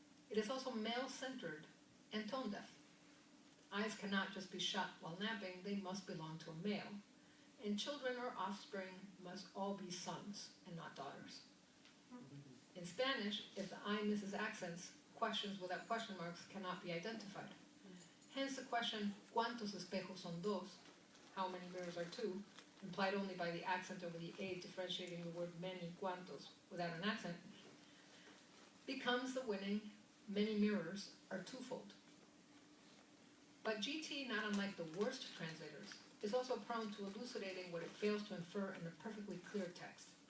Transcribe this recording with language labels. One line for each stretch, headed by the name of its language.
English: It is also male-centered and tone-deaf. Eyes cannot just be shut while napping, they must belong to a male. And children or offspring must all be sons and not daughters. In Spanish, if the eye misses accents, questions without question marks cannot be identified. Hence the question,
Spanish: ¿cuántos espejos son dos?
English: How many mirrors are two? Implied only by the accent over the A differentiating the word many, cuantos, without an accent, becomes the winning many mirrors are twofold. But GT, not unlike the worst translators, is also prone to elucidating what it fails to infer in a perfectly clear text.